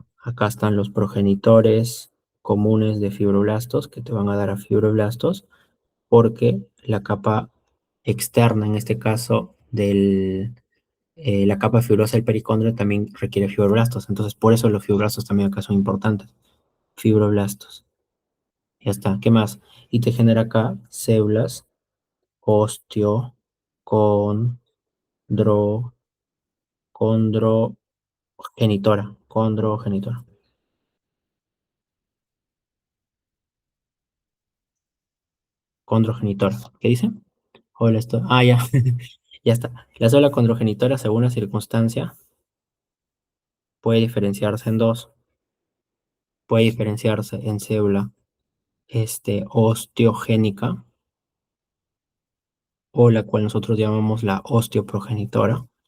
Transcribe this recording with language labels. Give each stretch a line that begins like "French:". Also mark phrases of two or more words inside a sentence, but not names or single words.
Spanish: Acá están los progenitores comunes de fibroblastos que te van a dar a fibroblastos porque la capa externa, en este caso, la capa fibrosa del pericondrio también requiere fibroblastos. Entonces, por eso los fibroblastos también acá son importantes. Fibroblastos. Ya está. ¿Qué más? Y te genera acá células osteocondro, condrogenitora. Condrogenitora. ¿Qué dice? Hola, esto. Ah, ya. Ya está. La célula condrogenitora, según la circunstancia, puede diferenciarse en dos. Puede diferenciarse en célula osteogénica, o la cual nosotros llamamos la osteoprogenitora.